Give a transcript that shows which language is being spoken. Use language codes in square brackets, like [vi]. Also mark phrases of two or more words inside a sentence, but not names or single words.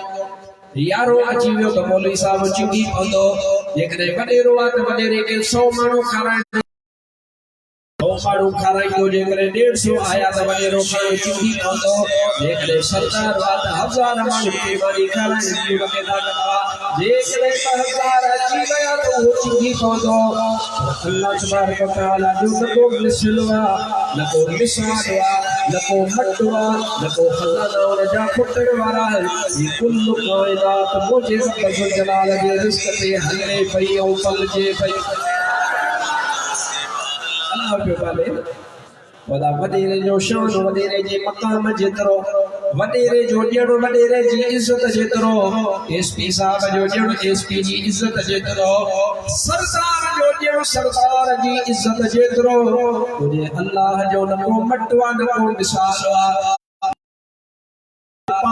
[sd] यारो अची वियो त मौलवी साहब चिंगी पवंदो, जेकॾहिं वडेरो आहे त वडेरे खे 100 माण्हू खाराइण, 100 माण्हू खाराईंदो, जेकॾहिं 150 आया त वडेरो माण्हू चिंगी पवंदो, जेकॾहिं सरदार आहे त 1000 माण्हू खे मानी खाराइण जी उनखे ताक़त आहे, जेकॾहिं 1000 अची विया त उहो चिंगी पवंदो। [ar] الله تبارك و تعالى [sd] जो न को मिसल आहे, न को मिसाल आहे, न को मट आहे, न को खज़ाना उन जा खुटण वारा आहिनि। ये कुल काइनात मुंहिंजे [ar] رب ذو الجلال [sd] जे रिज़्क़ ते हले पई ऐं पलजे पई। अल्लाह पियो पाले वॾा वॾेरे जो शान, वॾेरे जे मक़ाम जेतिरो, वॾेरे जो ॼण वॾेरे जी इज़त जेतिरो, एसपी साहब जो ॼण एसपी जी इज़त जेतिरो, सरदार जो ॼण सरदार जी इज़त जेतिरो, तुंहिंजे अल्लाह जो न को मट आहे, न को मिसाल आहे।